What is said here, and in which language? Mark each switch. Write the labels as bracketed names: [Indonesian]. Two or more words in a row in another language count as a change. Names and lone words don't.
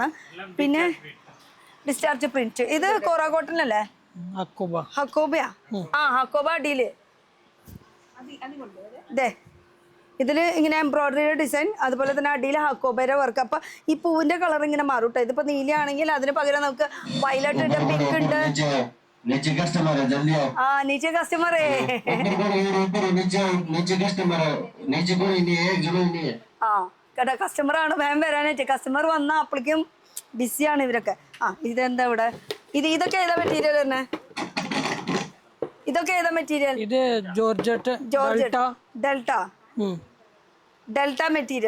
[Malayalam] പിന്നെ [English] discharge print, [Malayalam] ഇത് കോറ കോട്ടൺ അല്ലേ? ഹക്കോബയാ? ഹക്കോബ അടിയില് ഇതിൽ ഇങ്ങനെ [English] embroidery design, [Malayalam] അതുപോലെ തന്നെ അടിയിൽ ഹക്കോബേര വർക്ക്. അപ്പം ഈ പൂവിൻ്റെ കളർ ഇങ്ങനെ മാറും കേട്ടോ. ഇതിപ്പോൾ നീലയാണെങ്കിൽ അതിന് പകരം നമുക്ക് വയലറ്റ് ഉണ്ട്, പിങ്ക് ഉണ്ട്. [Hindi] नीचे कस्टमर है, जल्दी आओ। [Malayalam] നീച്ചെ കസ്റ്റമറേ. [Hindi] नीचे कस्टमर है, नीचे कोई नहीं है, एक जगह नहीं है। [Malayalam] ആ കേട്ടോ, കസ്റ്റമറാണ് വേഗം വരാനായിട്ട്. കസ്റ്റമർ വന്നാൽ അപ്പോഴേക്കും ബിസിയാണ് ഇവരൊക്കെ. ഇതെന്താ ഇവിടെ? ഇതൊക്കെ ഏതാ മെറ്റീരിയൽ തന്നെ? ഇതൊക്കെ ഏതാ മെറ്റീരിയൽ? ഇത് ജോർജറ്റ് ഡെൽറ്റ മെറ്റീരിയൽ.